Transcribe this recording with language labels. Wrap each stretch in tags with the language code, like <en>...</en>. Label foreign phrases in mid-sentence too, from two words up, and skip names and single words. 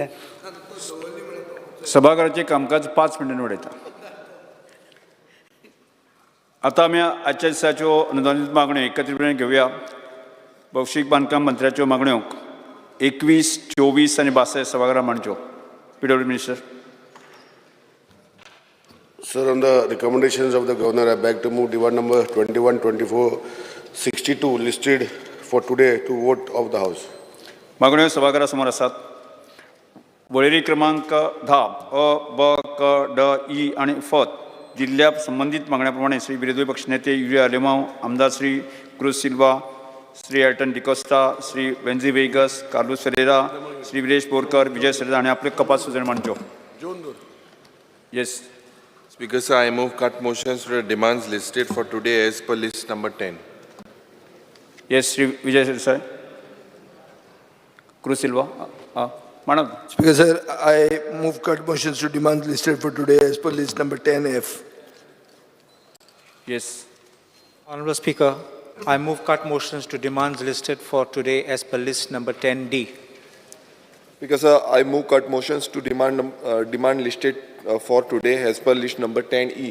<kok>सभागृहाचें कामकाज 5 मिनटांनी वाडयता. आतां आमी आजच्या दिसाच्यो अनुदानीत मागण्यो एकत्रीतपणे घेवया. भौशीक बांदकाम मंत्र्याच्यो मागण्यो 21, 24 आनी 22 सभागृहांत मांडच्यो.</kok> <en>PW Minister. Sir, on the recommendations of the Governor, I beg to move demand number 21, 24, 62 listed for today to vote of the House.</en> <kok>मागण्यो सभागृहासमोर आसात. वळेरी क्रमांक 10 अ, ब, क, ड, ई आणि फ दिल्ल्या संबंधित मागण्याप्रमाणे श्री विरोधी पक्षनेते युरिया लेमाव, आमदार श्री क्रूज सिल्वा, श्री एल्टन डिकोस्टा, श्री वेन्झी वेगस, कार्लोस फेरेरा, श्री विरेश बोरकर, विजय सरेदा आणि आपले कपात सुजन मांडच्यो.</kok> <en>येस. Speaker, sir, I move cut motions to the demands listed for today as per list number 10.</en> <kok>येस श्री विजय सर. क्रूज सिल्वा.</kok> <en>Madam. Speaker, sir, I move cut motions to demands listed for today as per list number 10F. Yes. Honorable Speaker, I move cut motions to demands listed for today as per list number 10D. Speaker, sir, I move cut motions to demand listed for today as per list number 10E.</en>